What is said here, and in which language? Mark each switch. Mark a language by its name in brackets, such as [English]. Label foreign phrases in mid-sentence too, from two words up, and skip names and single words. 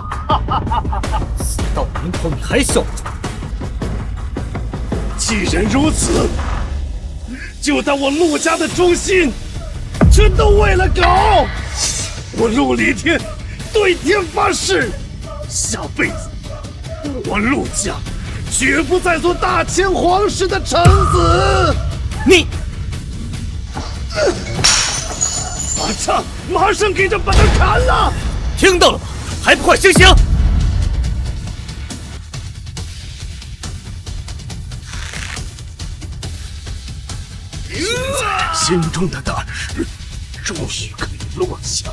[Chinese] 死到临頭你還笑不出？既然如此，就當我陸家的忠心全都為了搞。我陸離天對天發誓，下輩子我陸家絕不再做大清皇室的臣子。你，馬上馬上給他把他砍了！聽到了嗎？還不快醒醒！心中的大石終於可以落下。